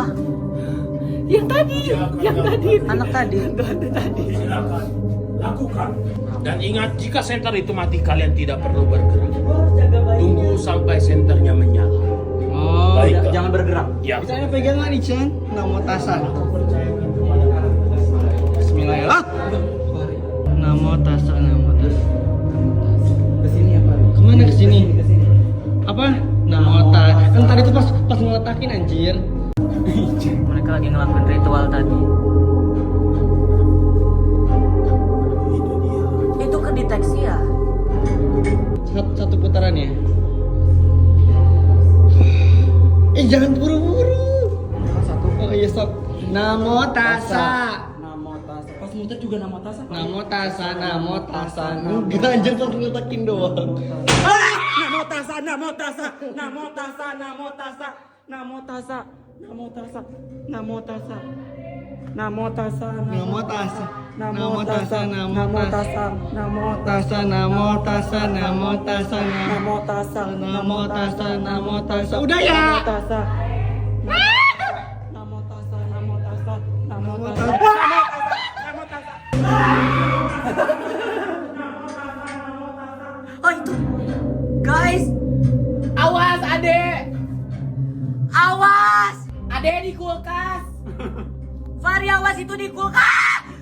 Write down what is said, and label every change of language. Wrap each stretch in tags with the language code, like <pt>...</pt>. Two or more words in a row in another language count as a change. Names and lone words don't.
<id>Yang tadi. Anak tadi. Silakan lakukan. Dan ingat, jika senter itu mati, kalian tidak perlu bergerak. Tunggu sampai senternya menyala. Oh, Baiklah. jangan bergerak. Ya. Kita ada pegangan nih, Chan.</id> <pi>Namo Tassa.</pi> <ar>Bismillahirrahmanirrahim.</ar> <pi>Namo Tassa.</pi> <id>Ke sini apa? Kemana ke sini? Apa apa? Namota. Kan tadi tuh pas ngeletakin anjir. Mereka lagi ngelakuin ritual tadi. Itu kedeteksi ya? Satu putaran ya. Jangan buru-buru. Satu. Oh iya sok.</id> <pi>Namo tassa. Namo tasa. Pas muter juga namo tasa. Namo tassa, namo tassa.</pi> <id>Enggak anjir pas ngeletakin doang.</id> <pi>Namo tasa, namo tasa, namo tasa, namo tasa, namo tasa, namo tasa, namo tasa, namo tasa, Namo tassa. namo tasa, namo tasa, namo Tassa, namo tassa, namo tassa, namo tasa, namo tassa, namo tassa.</pi> <id>Udah ya.</id> <pi>namo tasa, namo tasa, namo tasa, namo tasa, namo tasa.</pi> <id>Oh itu, guys, Awas, adek. awas, Adek di kulkas. Fahri awas itu di kulkas.</id>